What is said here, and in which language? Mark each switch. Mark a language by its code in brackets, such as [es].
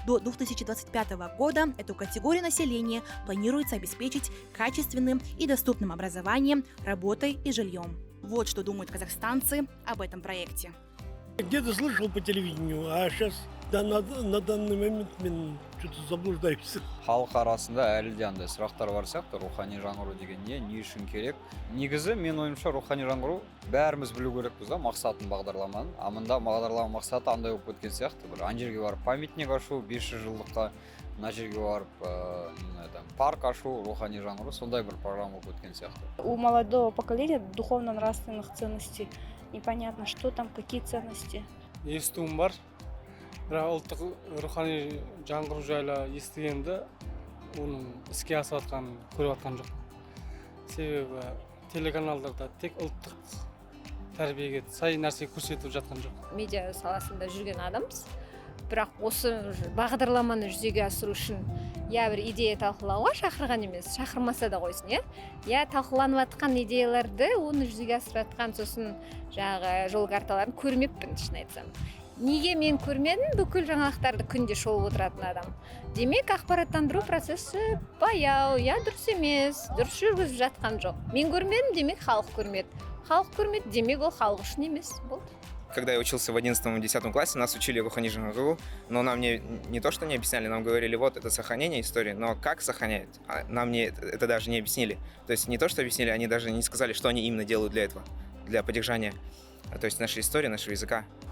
[ru] До 2025 года эту категорию населения планируется обеспечить качественным и доступным образованием, работой и жильем. Вот что думают казахстанцы об этом проекте. Где-то слышал по телевидению, а сейчас на данный момент [kk] мен [ru] что-то заблуждаюсь. [kk] Халық арасында әлі де андай сұрақтар бар сияқты, рухани жаңғыру деген не үшін керек? Негізі мен ойымша рухани жаңғыру бәріміз білу керекпіз да, мақсатын бағдарламаның. А мында бағдарлама мақсаты андай болып кеткен сияқты, бір ана жерге барып памятник ашу, 500 жылдыққа, мына жерге барып парк ашу, рухани жаңғыру, сондай бір программа болып кеткен сияқты. [ru] У молодого поколения духовно-нравственных ценностей непонятно, что там, какие ценности. [kk] Естуім бар, бірақ ұлттық рухани жаңғыру жайлы естігенде оның іске асып жатқанын көріп жатқан жоқпын. Себебі телеканалдарда тек ұлттық тәрбиеге сай нәрсе көрсетіп жатқан жоқ. Медиа саласында жүрген адамбыз, бірақ осы бағдарламаны жүзеге асыру үшін бір идея талқылауға шақырған емес, шақырмаса да қойсын, талқыланып жатқан идеяларды оны жүзеге асыратын сосын жол карталарын көрмеппін, шын айтсам. Неге мен көрмедім? Бүкіл жаңалықтарды күнде шолып отыратын адам. Демек, ақпараттандыру процесі баяу, дұрыс емес, дұрыс жүргізіп жатқан жоқ. Мен көрмедім, демек халық көрмеді. Халық көрмеді, демек ол халық үшін емес. [ru] Когда я учился в 11-10 классе, нас учили рухани жаңғыру, но нам не то, что не объясняли, нам говорили, вот это сохранение истории, но как сохраняют, нам это даже не объяснили. То есть не то, что объяснили, они даже не сказали, что они именно делают для этого, для поддержания, то есть нашей истории, нашего языка.